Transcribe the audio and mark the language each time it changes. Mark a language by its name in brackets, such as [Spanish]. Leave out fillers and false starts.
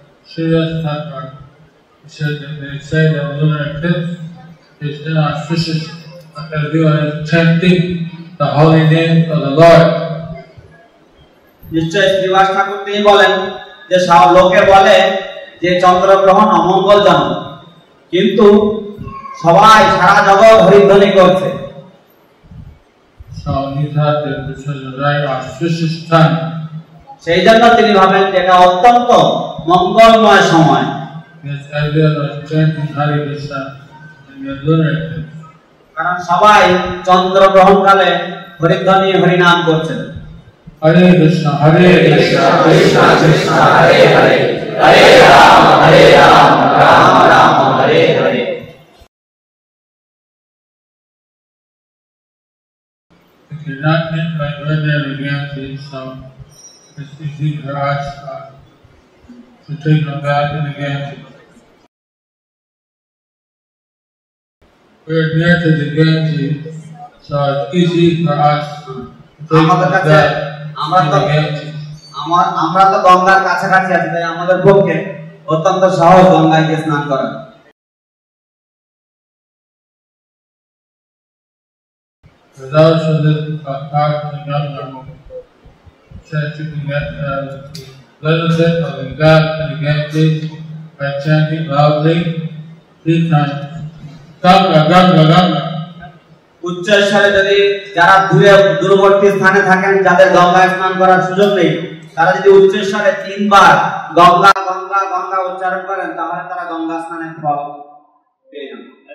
[English] Sriyas Thakur said that they say that lunar eclipse is inauspicious because everyone is chanting the holy name of the Lord. [Bangla] নিশ্চয় শ্রীবাস ঠাকুর তিনি বলেন যে সব লোকে বলে যে চন্দ্রগ্রহণ অমঙ্গলজনক, কিন্তু সবাই সারা জগৎ হরিধ্বনি করছে। [English] So he thought that this was a very auspicious time. [Bangla] সেই জন্য তিনি ভাবেন যে এটা অত্যন্ত মঙ্গলময় সময়। [English] Yes, everyone was chanting Hare Krishna in the lunar eclipse. [Bangla] কারণ সবাই চন্দ্রগ্রহণকালে হরিধ্বনি হরিনাম করছেন। [Sanskrit] Hare Krishna, Krishna Krishna Krishna Hare Hare Hare Rama Rama Rama Hare Hare. [English] If you're not in by ordinary Ganges, so it's easy for us to take a bath in the Ganges. We're near to the Ganges, so it's easy for us to take a bath in the Ganges. [Bangla] আমরা তো গঙ্গার কাছাকাছি আছি, তাই আমাদের পক্ষে অত্যন্ত সহজ গঙ্গায় গিয়ে স্নান করা। [English] For those who live far from the Ganga, says you can get the benefit of the bath in the Ganges by chanting loudly 3 times. Ganga, Ganga, Ganga. [Bangla] উচ্চস্বরে যদি যারা দূরবর্তী স্থানে থাকেন, যাদের গঙ্গায় স্নান করার সুযোগ নেই, তারা যদি উচ্চস্বরে 3 বার গঙ্গা গঙ্গা গঙ্গা উচ্চারণ করেন, তাহলে তারা গঙ্গা স্নানের ফল পেয়ে যাবেন।